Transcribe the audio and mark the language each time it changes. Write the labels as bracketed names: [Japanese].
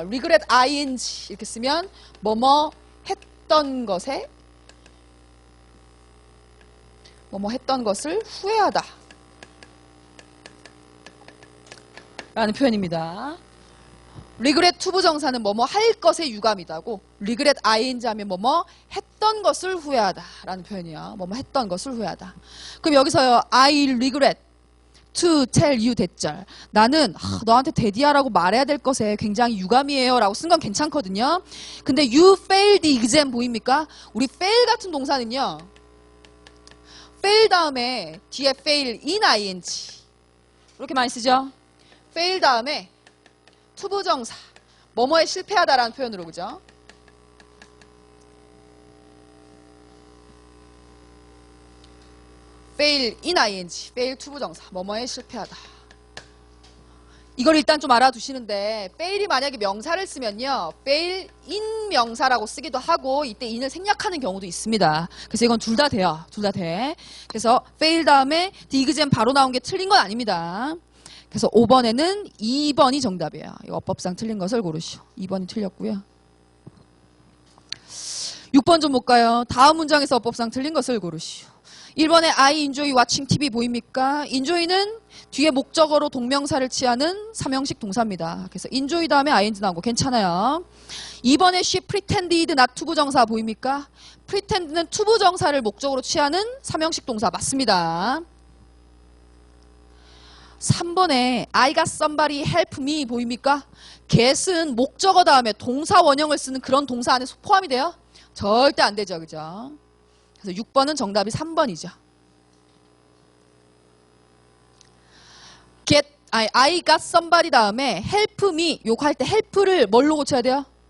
[Korean] regret ing 이렇게 쓰면 뭐뭐 했던 것에 뭐뭐 했던 것을 후회하다 라는 표현입니다. regret 투부정사는 뭐뭐 할 것의 유감이다고 regret ing 하면 뭐뭐 했던 것을 후회하다 라는 표현이야. 뭐뭐 했던 것을 후회하다. 그럼 여기서요. [English] I regret to tell you 대절. [Korean] 나는 너한테 데디하라고 말해야 될 것에 굉장히 유감이에요 라고 쓴 건 괜찮거든요. 근데 [English] you failed the exam [Korean] 보입니까? 우리 fail 같은 동사는요. fail 다음에 뒤에 fail in ing 이렇게 많이 쓰죠. fail 다음에 투부정사 뭐뭐에 실패하다라는 표현으로 그죠? fail in ing, fail 투부정사 뭐뭐에 실패하다. 이걸 일단 좀 알아두시는데 fail이 만약에 명사를 쓰면요. fail in 명사라고 쓰기도 하고 이때 in을 생략하는 경우도 있습니다. 그래서 이건 둘 다 돼요. 둘 다 돼. 그래서 fail 다음에 the exam 바로 나온 게 틀린 건 아닙니다. 그래서 5번에는 2번이 정답이에요. 이거 어법상 틀린 것을 고르시오. 2번이 틀렸고요. 6번 좀 볼까요? 다음 문장에서 어법상 틀린 것을 고르시오. 1번에 [English] I enjoy watching TV [Korean] 보입니까? enjoy는 뒤에 목적어로 동명사를 취하는 삼형식 동사입니다. 그래서 enjoy 다음에 ing 나온 거 괜찮아요. 2번에 [English] she pretended not [Korean] 투부정사 보입니까? pretend는 투부정사를 목적으로 취하는 삼형식 동사 맞습니다. 3번에 [English] I got somebody help me [Korean] 보입니까? get은 목적어 다음에 동사 원형을 쓰는 그런 동사 안에 포함이 돼요? 절대 안 되죠. 그죠? 그래서 6번은 정답이 3번이죠. [English] I got somebody [Korean] 다음에 [English] help me [Korean] 요거 할 때 help를 뭘로 고쳐야 돼요?